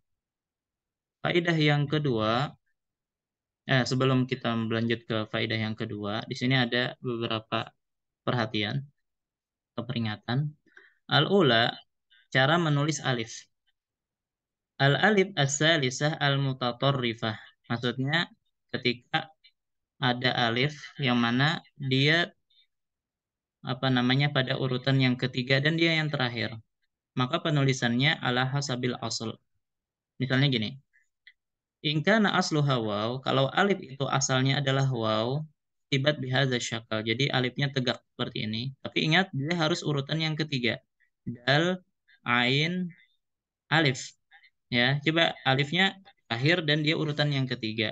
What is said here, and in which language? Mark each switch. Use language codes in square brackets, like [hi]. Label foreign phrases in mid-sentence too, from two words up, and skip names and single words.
[id] Faidah yang kedua, sebelum kita berlanjut ke faidah yang kedua, di sini ada beberapa perhatian atau peringatan. Al-ula, cara menulis alif. [ar] الألف الثالثة المتطرفة. [id] Maksudnya ketika ada alif yang mana dia pada urutan yang ketiga dan dia yang terakhir. Maka penulisannya [ar] على حسب الأصل. [id] Misalnya gini. [ar] إن كان أصلها واو, [id] kalau alif itu asalnya adalah waw, [ar] تبت بهذا شكل. [id] Jadi alifnya tegak seperti ini. Tapi ingat dia harus urutan yang ketiga. [ar] دال، عين، ألف. [id] Ya, coba alifnya akhir dan dia urutan yang ketiga.